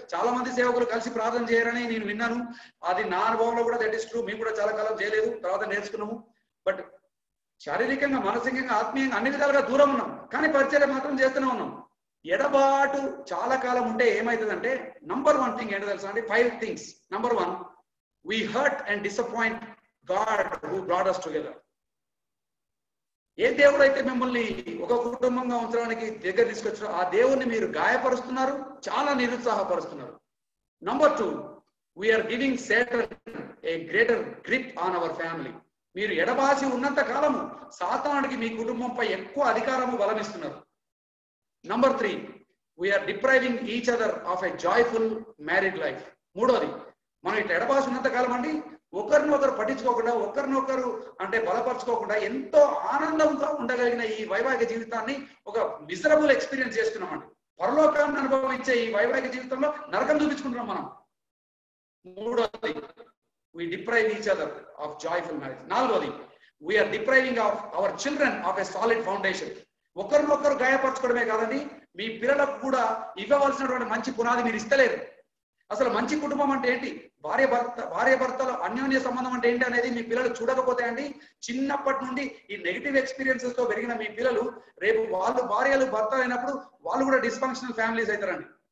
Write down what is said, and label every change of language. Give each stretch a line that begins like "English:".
Telugu: చాలా మంది సేవకులు కలిసి ప్రార్థన చేయరని నేను విన్నాను. అది నా అనుభవంలో కూడా
English: That is true.
Telugu: మేము కూడా చాలా కాలం చేయలేదు, తర్వాత నేర్చుకున్నాము. బట్ శారీరకంగా, మానసికంగా, ఆత్మీయంగా అన్ని విధాలుగా దూరం ఉన్నాం, కానీ పరిచర్య మాత్రం చేస్తూనే ఉన్నాం. ఎడబాటు చాలా కాలం ఉంటే ఏమవుతుందంటే, నంబర్ 1 థింగ్ ఏంటో తెలుసా అండి?
English: 5 things. Number 1, we hurt and disappoint God who brought us together.
Telugu: ఏ దేవుడు అయితే మిమ్మల్ని ఒక కుటుంబంగా ఉంచడానికి దగ్గర తీసుకొచ్చారో ఆ దేవుణ్ణి మీరు గాయపరుస్తున్నారు, చాలా నిరుత్సాహపరుస్తున్నారు.
English: Number 2, we are giving Satan a greater grip on our family.
Telugu: మీరు ఎడబాసి ఉన్నంత కాలము సాతానుడికి మీ కుటుంబంపై ఎక్కువ అధికారము బలమిస్తున్నారు.
English: Number 3, we are depriving each other of a joyful married life.
Telugu: మూడోది, మనం ఇట్లా ఎడబాసి ఉన్నంత కాలం అండి ఒకరినొకరు పట్టించుకోకుండా, ఒకరినొకరు అంటే బలపరచుకోకుండా ఎంతో ఆనందంగా ఉండగలిగిన ఈ వైవాహిక జీవితాన్ని ఒక మిజరబుల్ ఎక్స్పీరియన్స్ చేస్తున్నామండి. పరలోకాన్ని అనుభవించే ఈ వైవాహిక జీవితంలో నరకం చూపించుకుంటున్నాం మనం. మూడోది,
English: we deprive each other of joyful marriage.
Telugu: నాలుగోది,
English: We are depriving of our children of a solid foundation.
Telugu: ఒకరినొకరు గాయపరచుకోవడమే కాదండి, మీ పిల్లలకు కూడా ఇవ్వవలసినటువంటి మంచి పునాది మీరు ఇస్తలేరు. అసలు మంచి కుటుంబం అంటే ఏంటి, భార్య భర్తల అన్యోన్య సంబంధం అంటే ఏంటి అనేది మీ పిల్లలు చూడకపోతే అండి, చిన్నప్పటి నుండి ఈ నెగిటివ్ ఎక్స్పీరియన్సెస్ తో పెరిగిన మీ పిల్లలు రేపు వాళ్ళు భార్యలు భర్తలు అయినప్పుడు వాళ్ళు కూడా డిస్ఫంక్షనల్ ఫ్యామిలీస్ అవుతారండి.